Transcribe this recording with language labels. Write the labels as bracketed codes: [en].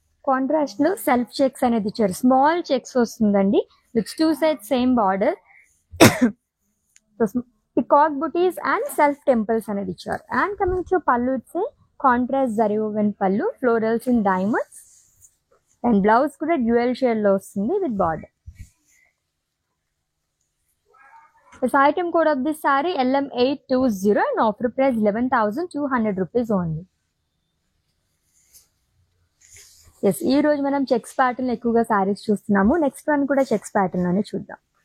[te] Contrast లో self checks అనేది ఇచ్చారు. స్మాల్ చెక్స్ వస్తుందండి, [en] With 2 sides same border. Peacock butis and self temples [te] అనేది ఇచ్చారు. [en] And coming to pallu, it's a contrast zari woven pallu, florals in diamonds. [te] And blouse కూడా డ్యూయల్ షేడ్ లో వస్తుంది with border. [en] This item code of this saree LM820 and offer price 11,200 rupees only. [te] Yes, ఈ రోజు మనం చెక్స్ ప్యాటర్న్ ఎక్కువగా సారీస్ చూస్తున్నాము. నెక్స్ట్ వన్ కూడా చెక్స్ ప్యాటర్న్ లోనే చూద్దాం.